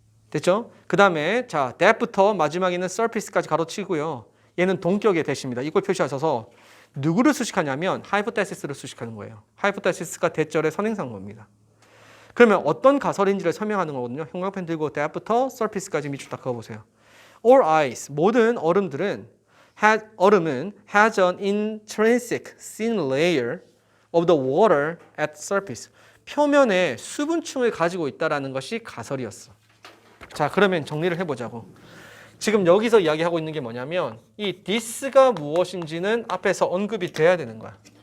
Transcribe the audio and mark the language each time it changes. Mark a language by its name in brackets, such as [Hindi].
[Korean] 됐죠? 그 다음에 자, that부터 마지막에는 surface까지 가로치고요. 얘는 동격의 대시입니다. 이걸 표시하셔서 누구를 수식하냐면 hypothesis를 수식하는 거예요. hypothesis가 대절의 선행사인 겁니다. 그러면 어떤 가설인지를 설명하는 거거든요. 형광펜 들고 that부터 surface까지 밑줄 딱 그어보세요. [English] All ice, [Korean] 모든 얼음은 [English] has an intrinsic thin layer of the water at surface. [Korean] 표면에 수분층을 가지고 있다는 것이 가설이었어. 자, 그러면 정리를 해보자고. 지금 여기서 이야기하고 있는 게 뭐냐면 이 this가 무엇인지는 앞에서 언급이 돼야 되는 거야.